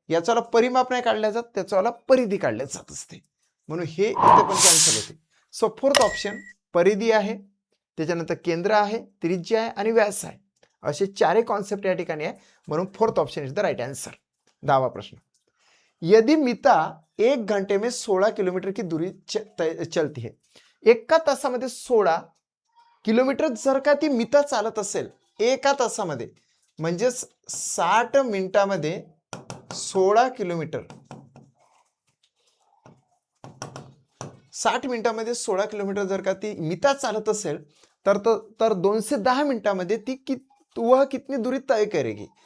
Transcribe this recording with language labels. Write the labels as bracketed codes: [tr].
[mr] याचा परिमाप नाही काढल्या जात, त्याचा परिधी काढल्या जात असते. म्हणून हे इथे पण कॅन्सल होते. सो फोर्थ ऑप्शन परिधी आहे, त्याच्यानंतर केंद्र आहे, त्रिज्या आहे आणि व्यास आहे. असे चारही कॉन्सेप्ट या ठिकाणी आहे. म्हणून [en] Fourth option is the right answer. [mr] 10वा प्रश्न. [hi] यदि मिता 1 घंटे में 16 किलोमीटर की दूरी चलती है. [mr] एका तासामध्ये 16 किलोमीटर जर का ती मिता चालत असेल एका तासामध्ये म्हणजेच 60 मिनिटामध्ये 16 किलोमीटर, 60 मिनिटामध्ये 16 किलोमीटर जर का ती मिता चालत असेल तर 210 मिनिटामध्ये ती [hi] वह कितनी दूरी तय करेगी.